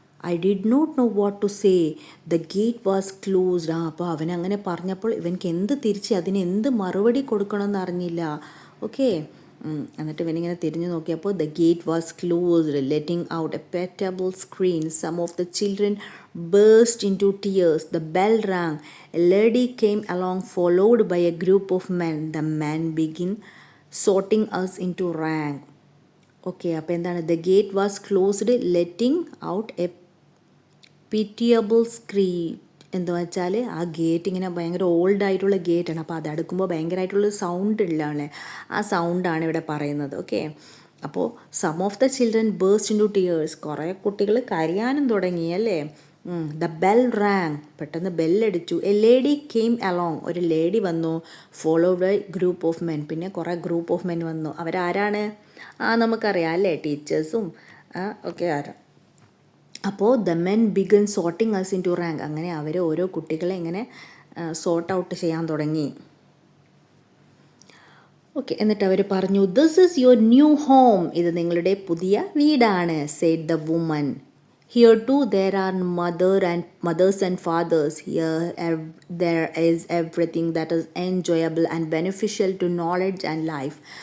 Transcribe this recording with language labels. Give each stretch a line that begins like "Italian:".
English: I did not know what to say, the gate was closed.
Malayalam: അപ്പോൾ അവൻ അങ്ങനെ പറഞ്ഞപ്പോൾ ഇവനക്ക് അതിന് എന്ത് മറുപടി കൊടുക്കണമെന്ന് അറിഞ്ഞില്ല. ഓക്കെ, എന്നിട്ട് ഇവനിങ്ങനെ തിരിഞ്ഞു നോക്കിയപ്പോൾ
English: The gate was closed letting out a pitiable scream. Some of the children burst into tears. The bell rang. A lady came along followed by a group of men. The men began sorting us into rank.
Malayalam: Okay, അപ്പോൾ എന്താണ്,
English: the gate was closed letting out a pitiable scream
Malayalam: എന്ന് വെച്ചാൽ ആ gate ഇങ്ങനെ ഭയങ്കര ഓൾഡായിട്ടുള്ള ഗേറ്റാണ്. അപ്പോൾ അത് അടുക്കുമ്പോൾ ഭയങ്കരമായിട്ടുള്ള സൗണ്ട് ഇല്ലാണല്ലേ, ആ സൗണ്ടാണ് ഇവിടെ പറയുന്നത്.
English: okay, അപ്പോൾ some of the children burst into tears,
Malayalam: കുറേ കുട്ടികൾ കരയാനും തുടങ്ങി അല്ലേ.
English: the bell rang,
Malayalam: പെട്ടെന്ന് ബെല്ലടിച്ചു.
English: a lady came along,
Malayalam: ഒരു ലേഡി വന്നു.
English: followed by group of men,
Malayalam: പിന്നെ കുറേ ഗ്രൂപ്പ് ഓഫ് മെൻ വന്നു. അവരാരാണ്, നമുക്കറിയാം അല്ലേ, ടീച്ചേഴ്സും ഒക്കെ ആരാ. അപ്പോൾ
English: the men began sorting us into rank,
Malayalam: അങ്ങനെ അവർ ഓരോ കുട്ടികളെ ഇങ്ങനെ സോർട്ട് ഔട്ട് ചെയ്യാൻ തുടങ്ങി. ഓക്കെ, എന്നിട്ട് അവർ പറഞ്ഞു,
English: this is your new home,
Malayalam: ഇത് നിങ്ങളുടെ പുതിയ വീടാണ്.
English: Said the woman. Here too there are mothers and fathers. Here there is everything that is enjoyable and beneficial to knowledge and life.